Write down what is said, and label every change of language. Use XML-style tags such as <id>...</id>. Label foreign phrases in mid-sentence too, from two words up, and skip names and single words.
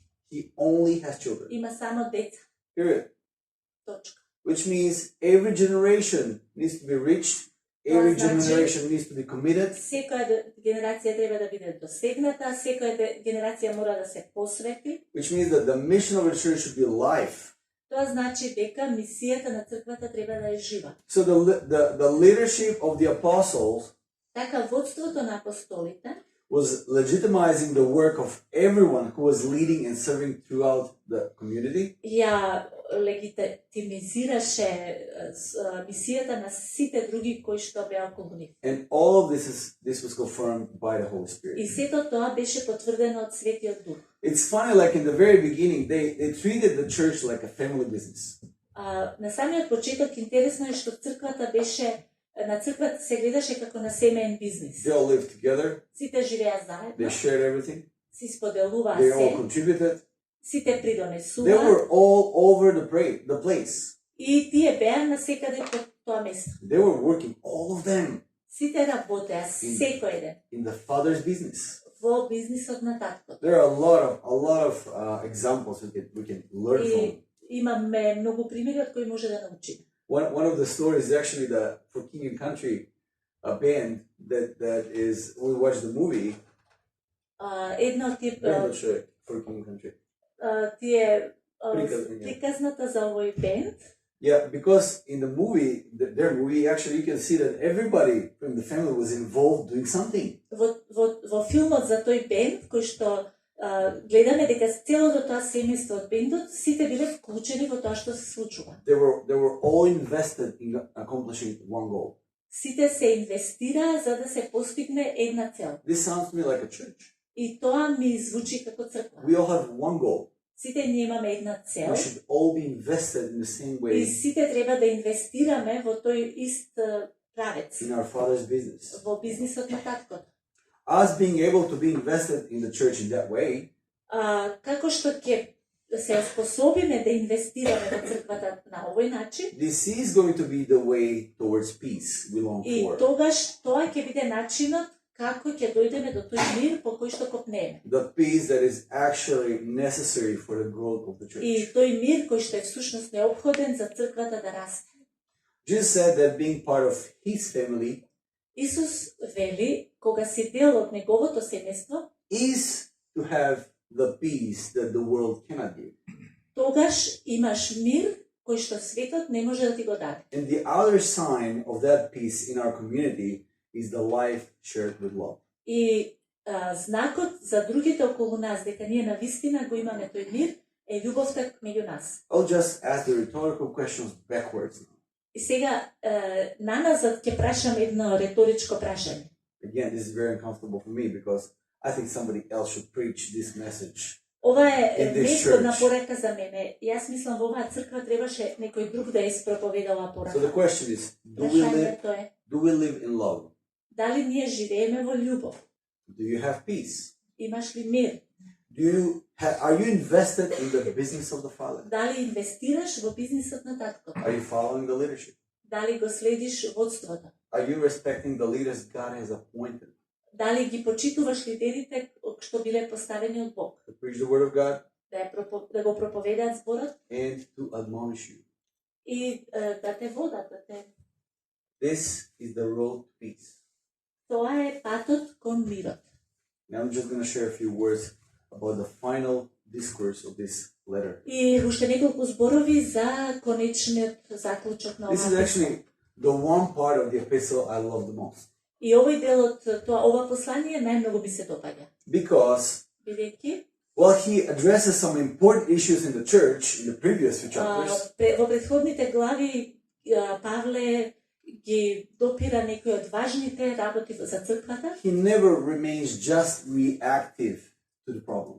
<en>He only has children.</en> <mk>има само деца.</mk> <en>Period.</en> <mk>Точка.</mk> <en>Which means every generation needs to be reached. Every</en> <mk>Значи-</mk> <en>generation needs to be committed.</en> <mk>Секоја генерација треба да биде досегната, секоја генерација мора да се посвети.</mk> <en>Which means that the mission of the church should be life.</en> <mk>Тоа значи дека мисијата на црквата треба да е жива.</mk> <en>So the leadership of the apostles</en> <mk>Така водството на апостолите</mk> <en>was legitimizing the work of everyone who was leading and serving throughout the community.</en> <mk>ја легитимизираше мисијата на сите други кои што беа околу нив.</mk> <en>And all of this was confirmed by the Holy Spirit.</en> <mk>И сето тоа беше потврдено од Светиот Дух.</mk> <en>It's funny, like in the very beginning, they treated the church like a family business.</en> <mk>На самиот почеток интересно е што црквата беше на црквата се гледаше како на семеен бизнис.</mk> <en>They all lived together.</en> <mk>Сите живеа</mk> <en>They</en> <mk>заедно,</mk> <en>shared everything.</en> <mk>си споделуваа</mk> <en>They all</en> <mk>се,</mk> <en>contributed.</en> <mk>сите</mk> <en>They</en> <mk>придонесуваа</mk> <en>were all over the place.</en> <mk>и тие беа насекаде по тоа место.</mk> <en>They were working, all of them,</en> <mk>Сите работеа секој еден</mk> <en>in the Father's business.</en> <mk>во бизнисот на таткото.</mk> <en>There are a lot of examples we can learn from.</en> <mk>И имаме многу примери од кои може да научиме.</mk> <en>One of the stories is actually for King and Country, a band that is, when we watch the movie,</en> <mk>Една од тие тие приказната за овој бенд.</mk> <en>Yeah, because in the movie, their movie, actually you can see that everybody from the family was involved doing something.</en> <mk>Во филмот за тој бенд, кој што гледаме дека целото тоа семејство од бендот, сите биле вклучени во тоа што се случува.</mk> <en>They were all invested in accomplishing one goal.</en> <mk>Сите се инвестираа за да се постигне една цел.</mk> <en>This sounds to me like a church.</en> <mk>И тоа ми звучи како црква.</mk> <en>We all have one goal.</en> <mk>Сите ние имаме една цел.</mk> <en>We should all be invested in the same way.</en> <mk>И сите треба да инвестираме во тој ист правец.</mk> <en>In our Father's business.</en> <mk>Во бизнисот на таткото.</mk> <en>Us being able to be invested in the church in that way.</en> <mk>Како што ќе се способиме да инвестираме во црквата на овој начин.</mk> <en>This is going to be the way towards peace we long for.</en> <mk>И тогаш тоа ќе биде начинот како ќе дојдеме до тој мир по кој што копнеме.</mk> <en>The peace that is actually necessary for the growth of the church.</en> <mk>И тој мир кој што е всушност неопходен за црквата да расте.</mk> <en>Jesus said that being part of his family</en> <mk>Исус вели кога си дел од неговото семејство</mk> <en>is to have the peace that the world cannot give.</en> <mk>Тогаш имаш мир кој што светот не може да ти го даде.</mk> <en>And the other sign of that peace in our community is the life shared with love.</en> <mk>И знакот за другите околу нас дека ние навистина го имаме тој мир е љубовта меѓу нас.</mk> <en>I'll just ask the rhetorical questions backwards now.</en> <mk>И сега наназад ќе прашам едно реторичко прашање.</mk> <en>Again, this is very uncomfortable for me because I think somebody else should preach this message.</en> <mk>Ова е неизгодна порека за мене. Јас мислам во оваа црква требаше некој друг да испроповеда оваа порека.</mk> <en>So the question is, do we live in love?</en> <mk>Дали ние живееме во љубов?</mk> <en>Do you have peace?</en> <mk>Имаш ли мир?</mk> <en>Are you invested in the business of the Father?</en> <mk>Дали инвестираш во бизнисот на таткото?</mk> <en>Are you following the leadership?</en> <mk>Дали го следиш водството?</mk> <en>Are you respecting the leaders God has appointed?</en> <mk>Дали ги почитуваш лидерите што биле поставени од Бог?</mk> <en>To preach the word of God</en> <mk>Да го проповедаат зборот</mk> <en>and to admonish you.</en> <mk>И да те водат, да те.</mk> <en>This is the road to peace.</en> <mk>Тоа е патот кон мирот.</mk> <en>Now I'm just going to share a few words about the final discourse of this letter.</en> <mk>И уште неколку зборови за конечниот заклучок на оваа.</mk> <en>This is actually the one part of the epistle I love the most.</en> <mk>И овој дел од ова послание најмногу ми се допаѓа.</mk> <en>Because</en> <mk>Бидејќи</mk> <en>he addresses some important issues in the church in the previous few chapters.</en> <mk>Во претходните глави Павле ги допира некои од важните работи за црквата.</mk> <en>He never remains just reactive to the problem.</en>